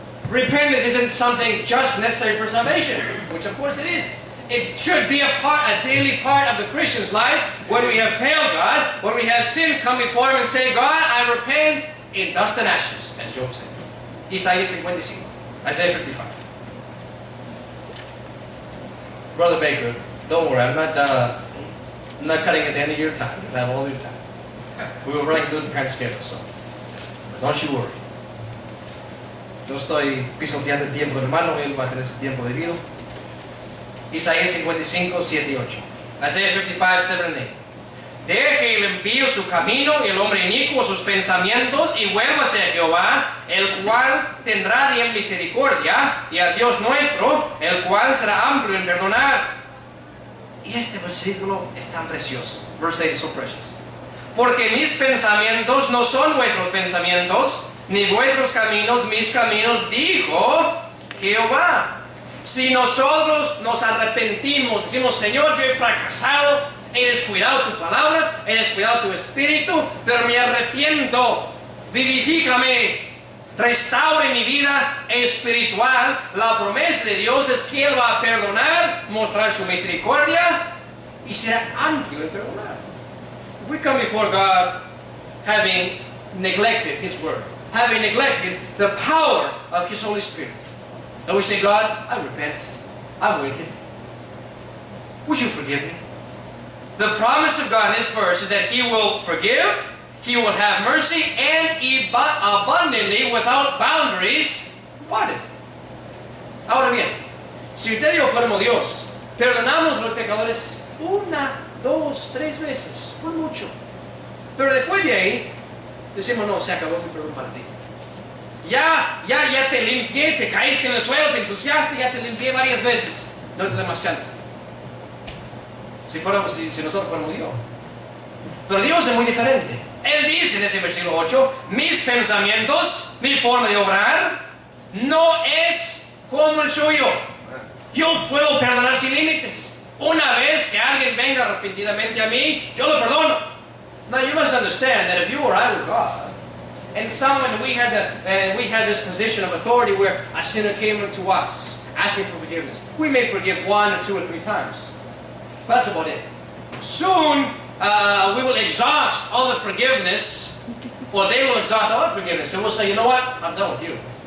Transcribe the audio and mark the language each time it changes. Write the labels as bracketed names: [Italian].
[English] Repentance isn't something just necessary for salvation, which of course it is. It should be a daily part of the Christian's life when we have failed God, when we have sinned, come before Him and say, God, I repent in dust and ashes, as Job said. [Spanish] Isaías 55, Isaiah 55. [English] Brother Baker, don't worry, I'm not I'm not cutting at the end of your time. You'll have all your time. We will run good behind schedule, so don't you worry. [Spanish] No estoy pisoteando el tiempo del hermano, él va a tener su tiempo debido. Isaías 55, 7 y 8. [English] Isaiah 55, 7 and 8. [Spanish] Deje el impío su camino y el hombre inicuo sus pensamientos y vuélvase a Jehová, el cual tendrá de él misericordia, y al Dios nuestro, el cual será amplio en perdonar. Y este versículo es tan precioso. [English] Verse 8 is so precious. [Spanish] Porque mis pensamientos no son vuestros pensamientos, ni vuestros caminos mis caminos, dijo Jehová. Si nosotros nos arrepentimos, decimos, Señor, yo he fracasado, he descuidado tu palabra, he descuidado tu espíritu, pero me arrepiento, vivifícame, restaure mi vida espiritual. La promesa de Dios es que Él va a perdonar, mostrar su misericordia y será amplio en perdonar. [English] If we come before God having neglected His word, having neglected the power of His Holy Spirit, and we say, God, I repent, I'm wicked, would you forgive me? The promise of God in this verse is that He will forgive, He will have mercy, and abundantly, without boundaries, pardon. [Spanish] Ahora bien, si usted y yo fuéramos Dios, perdonamos a los pecadores 1, 2, 3 veces, por mucho. Pero después de ahí, decimos, no, se acabó mi perdón para ti. Ya te limpié, te caíste en el suelo, te ensuciaste, ya te limpié varias veces. No te da más chance. Si nosotros fuéramos Dios. Pero Dios es muy diferente. Él dice en ese versículo 8, mis pensamientos, mi forma de obrar, no es como el suyo. Yo puedo perdonar sin límites. Una vez que alguien venga arrepentidamente a mí, yo lo perdono. [English] Now you must understand that if you or I were God, and we had this position of authority where a sinner came unto us asking for forgiveness, we may forgive 1 or 2 or 3 times. That's about it. Soon we will exhaust all the forgiveness, or they will exhaust all the forgiveness, and we'll say, you know what? I'm done with you.